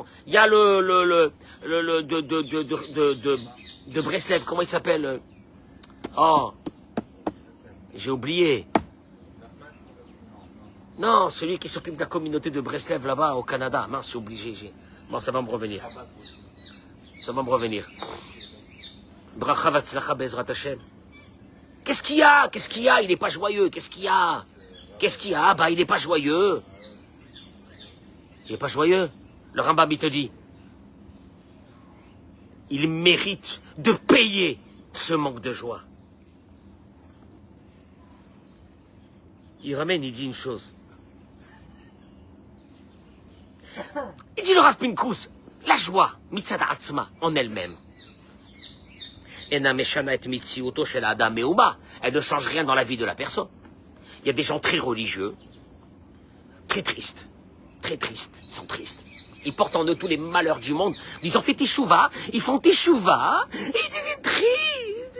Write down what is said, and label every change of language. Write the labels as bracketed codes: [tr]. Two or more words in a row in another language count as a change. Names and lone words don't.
[fr] Il y a de Breslev, comment il s'appelle? Oh, j'ai oublié. Non, celui qui s'occupe de la communauté de Breslev là-bas au Canada. Mince, j'ai obligé. Bon, ça va me revenir. [he] ברכה והצלחה בעזרת השם. [fr] Qu'est-ce qu'il y a? Qu'est-ce qu'il y a? Il n'est pas joyeux. Qu'est-ce qu'il y a? Qu'est-ce qu'il y a? Bah, il n'est pas joyeux. Il n'est pas joyeux. Le Rambam, il te dit, il mérite de payer ce manque de joie. Il ramène, il dit une chose. Il dit le Rav Pinkus, la joie, [he] מצד עצמה, [fr] en elle-même, elle ne change rien dans la vie de la personne. Il y a des gens très religieux, très tristes, ils sont tristes. Ils portent en eux tous les malheurs du monde. Ils ont fait teshuva, ils font teshuva, et ils deviennent tristes.